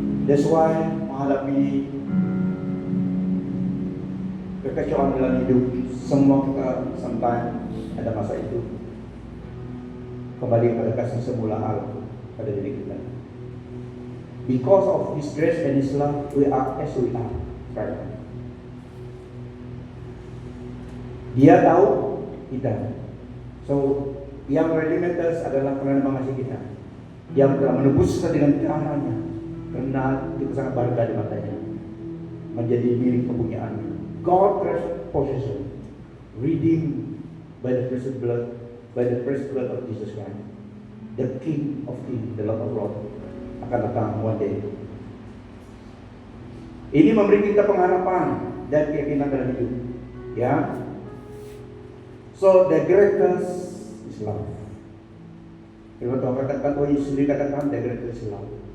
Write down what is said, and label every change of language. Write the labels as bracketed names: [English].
[English] That's why [Indonesian] menghadapi kekacauan dalam hidup, semua kita sampai ada masa itu kembali pada kasih semula Allah pada diri kita. [English] Because of His grace and His love, we are as we are right now. [Indonesian] Dia tahu kita. So, yang [English] really matters [Indonesian] adalah karena mengasihi kita. Yang telah menebus kita dengan darahnya, karena kita sangat berharga di matanya, menjadi milik kepunyaannya. [English] God treasured possession, redeemed by the precious blood, of Jesus Christ, the King of Kings, the Lord of Lords, [Indonesian] akan datang [English] one day. [Indonesian] Ini memberi kita pengharapan dan keyakinan dalam hidup. [English] Ya. So the greatest is love. [Indonesian] Firman Tuhan katakan, oh Yesus sendiri katakan, [English] the greatest is love.